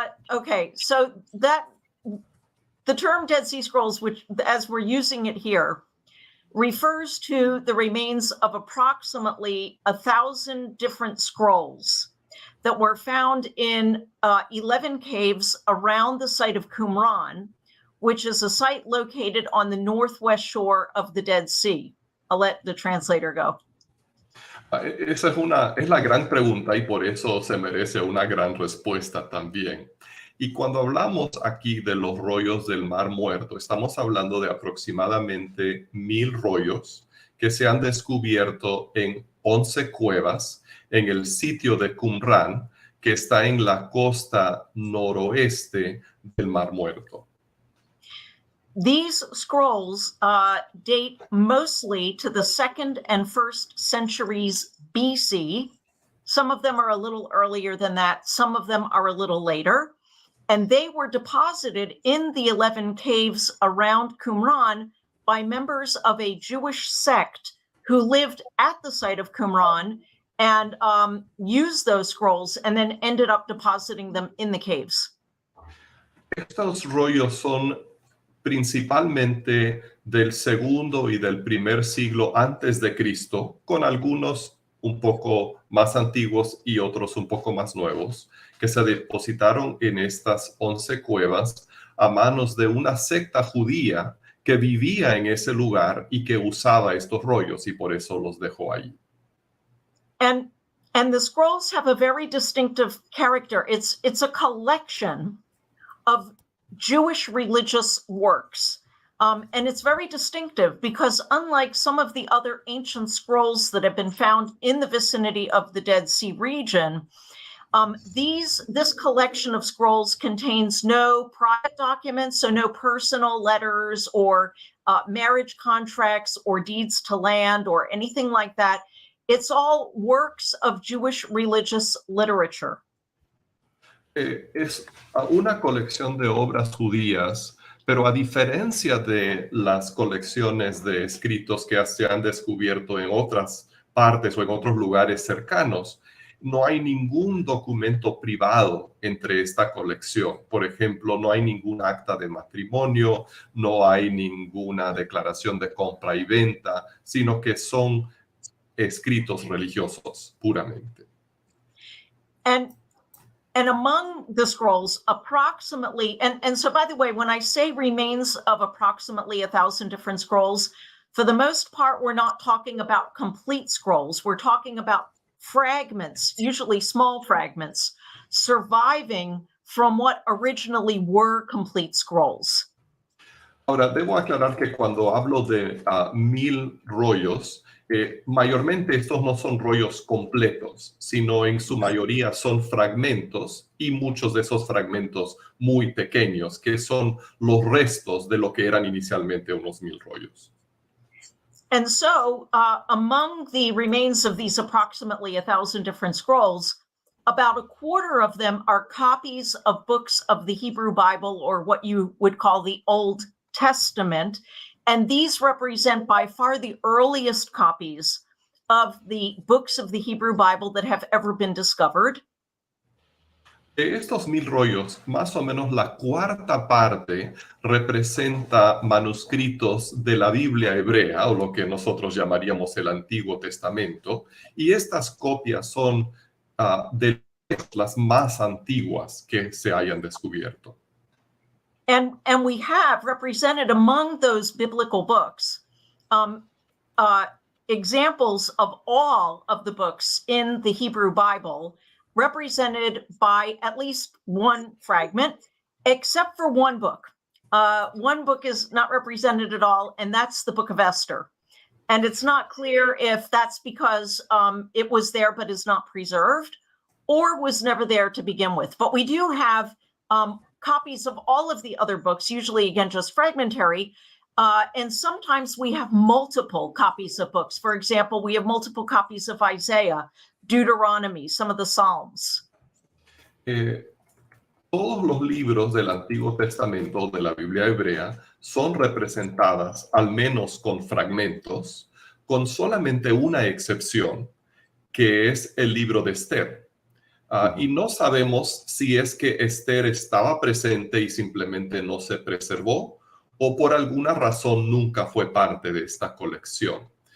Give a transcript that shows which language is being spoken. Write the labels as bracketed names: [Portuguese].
[English] Okay, so that the term Dead Sea Scrolls, which as we're using it here, refers to the remains of approximately 1,000 different scrolls that were found in 11 caves around the site of Qumran, which is a site located on the northwest shore of the Dead Sea. I'll let the translator go. [Spanish] Esa es la gran pregunta y por eso se merece una gran respuesta también. Y cuando hablamos aquí de los rollos del Mar Muerto, estamos hablando de aproximadamente 1,000 rollos que se han descubierto en 11 cuevas en el sitio de Qumran, que está en la costa noroeste del Mar Muerto. [English] These scrolls date mostly to the 2nd and 1st centuries BC. Some of them are a little earlier than that. Some of them are a little later. And they were deposited in the 11 caves around Qumran by members of a Jewish sect who lived at the site of Qumran and used those scrolls and then ended up depositing them in the caves. [Spanish] Estos rollos son principalmente del 2º y del 1er siglo antes de Cristo, con algunos un poco más antiguos y otros un poco más nuevos, que se depositaron en estas 11 cuevas a manos de una secta judía que vivía en ese lugar y que usaba estos rollos y por eso los dejó ahí. [English] And the scrolls have a very distinctive character. It's a collection of Jewish religious works. And it's very distinctive because unlike some of the other ancient scrolls that have been found in the vicinity of the Dead Sea region, this collection of scrolls contains no private documents, so no personal letters or marriage contracts or deeds to land or anything like that. It's all works of Jewish religious literature. [Spanish] Es una colección de obras judías, pero a diferencia de las colecciones de escritos que se han descubierto en otras partes o en otros lugares cercanos, no hay ningún documento privado entre esta colección. Por ejemplo, no hay ningún acta de matrimonio, no hay ninguna declaración de compra y venta, sino que son escritos religiosos puramente. [English] And among the scrolls, approximately, and so by the way, when I say remains of approximately 1,000 different scrolls, for the most part, we're not talking about complete scrolls. We're talking about fragments, usually small fragments, surviving from what originally were complete scrolls. [Spanish] Ahora, debo aclarar que cuando hablo de 1000 rollos, mayormente estos no son rollos completos, sino en su mayoría son fragmentos y muchos de esos fragmentos muy pequeños, que son los restos de lo que eran inicialmente unos 1000 rollos. [English] And so among the remains of these approximately 1,000 different scrolls, about a quarter of them are copies of books of the Hebrew Bible, or what you would call the Old Testament. And these represent by far the earliest copies of the books of the Hebrew Bible that have ever been discovered. [Spanish] De estos 1000 rollos, más o menos la cuarta parte representa manuscritos de la Biblia hebrea, o lo que nosotros llamaríamos el Antiguo Testamento, y estas copias son de las más antiguas que se hayan descubierto. [English] And we have represented among those biblical books examples of all of the books in the Hebrew Bible, represented by at least one fragment, except for one book. One book is not represented at all, and that's the book of Esther. And it's not clear if that's because it was there but is not preserved, or was never there to begin with. But we do have copies of all of the other books, usually, again, just fragmentary. And sometimes we have multiple copies of books. For example, we have multiple copies of Isaiah, Deuteronomy, some of the Psalms. [Spanish] Todos los libros del Antiguo Testamento, de la Biblia hebrea, son representadas, al menos con fragmentos, con solamente una excepción, que es el libro de Esther. Y no sabemos si es que Esther estaba presente y simplemente no se preservó, o por alguna razón nunca fue parte de esta colección.